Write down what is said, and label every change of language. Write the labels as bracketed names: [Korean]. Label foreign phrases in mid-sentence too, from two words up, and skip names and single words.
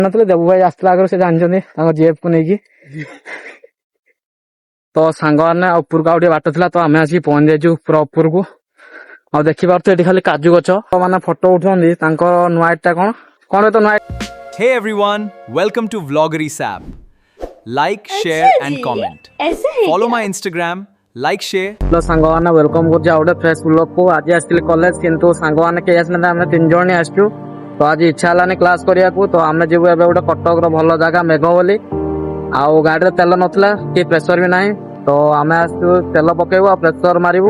[Odia] ନଥିଲେ ଦେବୁ ଭାଇ ଆସିଥିଲା ଆଗରୁ, ସେ ଜାଣିଛନ୍ତି ତାଙ୍କ ଜିଏଫ୍ କୁ ନେଇକି। ତ ସାଙ୍ଗମାନେ ଉପରକୁ ଆଉ ଟିକେ ବାଟ ଥିଲା, ତ ଆମେ ଆସିକି ପହଞ୍ଚି ଯାଇଛୁ ପୁରା ଉପରକୁ। ଆଉ ଦେଖିପାରୁଛୁ ଏଠି ଖାଲି କାଜୁ ଗଛ। ମାନେ ଫଟୋ ଉଠୁଛନ୍ତି, ତାଙ୍କ ନୂଆ ଟା କଣ କଣ ତ ନୂଆ। [English] Hey everyone, welcome to Vloggeries app. Like, share and comment. Follow my Instagram, like, share. [Odia] ସାଙ୍ଗମାନେ ୱେଲକମ୍ କରୁଛି ଆଉ ଗୋଟେ [English] fresh vlogକୁ। [Odia] ଆଜି ଆସିଥିଲି କଲେଜ, କିନ୍ତୁ ସାଙ୍ଗମାନେ କେହି ଆସିନାହାନ୍ତି, ଆମେ 3 ଜଣ ହିଁ ଆସିଛୁ। ତ ଆଜି ଇଚ୍ଛା ହେଲାନି କ୍ଲାସ କରିବାକୁ, ତ ଆମେ ଯିବୁ ଏବେ ଗୋଟେ କଟକର ଭଲ ଜାଗା ମେଘ ବୋଲି। ଆଉ ଗାଡିରେ ତେଲ ନଥିଲା, କି ପ୍ରେସର ବି ନାହିଁ, ତ ଆମେ ଆସିଛୁ ତେଲ ପକେଇବୁ ଆଉ ପ୍ରେସର ମାରିବୁ।